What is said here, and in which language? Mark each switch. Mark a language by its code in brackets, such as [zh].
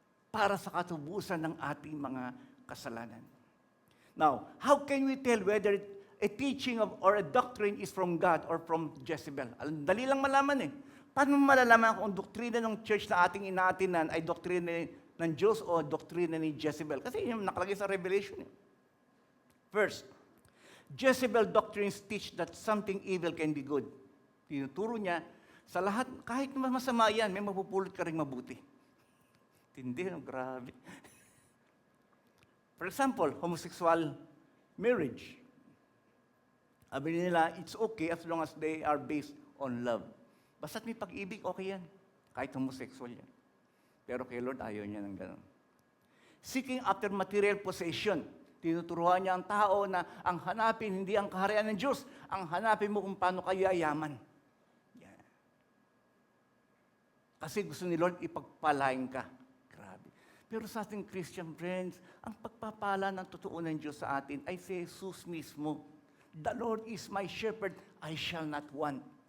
[tl] Para sa katubusan ng ating mga kasalanan. [en] Now, how can we tell whether a teaching or a doctrine is from God or from Jezebel? [tl] Dali lang malaman eh. Paano malalaman kung doktrina ng church na ating inaatinan ay doktrina ng Diyos o doktrina ni Jezebel? Kasi yung nakalagay sa Revelation. [en] First, Jezebel doctrines teach that something evil can be good. [tl] Tinuturo niya, sa lahat, kahit masama yan, may mapupulot ka rin mabuti. Tindi, grabe. [en] For example, homosexual marriage. [tl] Sabi nila, [en] it's okay as long as they are based on love. [tl] Basta't may pag-ibig, okay yan. Kahit homosexual yan. Pero kay Lord, ayaw niya ng gano'n. [en] Seeking after material possession. [tl] Tinuturuan niya ang tao na ang hanapin, hindi ang kaharian ng Diyos. Ang hanapin mo kung paano kayo yayaman. Yan. Kasi gusto ni Lord, ipagpalain ka. Grabe. Pero sa ating Christian friends, ang pagpapala ng totoo ng Diyos sa atin ay si Jesus mismo. [en] The Lord is my shepherd, I shall not want.